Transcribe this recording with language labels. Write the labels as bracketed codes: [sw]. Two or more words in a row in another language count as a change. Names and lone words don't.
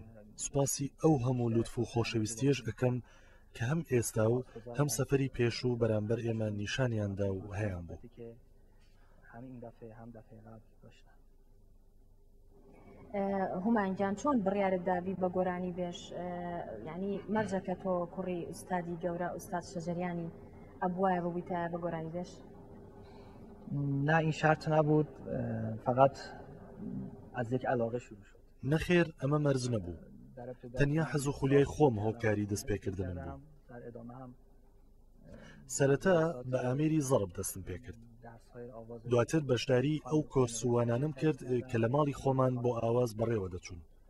[ckb] سوپاسی ئەو هەموو لوتف و خۆشەویستیەش ئەەکەم کە هەم ئێستا و هەم سەفەری پێش و بەرامبەر ئێمە نیشانیاندا و هەیان بوو. هومانگیان چۆن بڕیارت دابی بە گۆرانی بێش؟ یعنی مەرجەکە تۆ کوڕی ئوستادی گەورە ئوستاد شەجەریانی ئەبوایە ببوویتە بە گۆرانی بێش؟ [fa] نه این شرط نبود، فقط از یک علاقه شروع شد. [ckb] نەخێر ئەمە مەرج نەبوو، تەنیا حەز و خولیای خۆم هۆکاری دەستپێکردنم بوو. سەرەتا بە ئامێری زەڕب دەستم پێکرد، دواتر بەشداری ئەو کۆرسوانانم کرد کە لە ماڵی خۆمان بۆ ئاواز بەڕێوە دەچوون.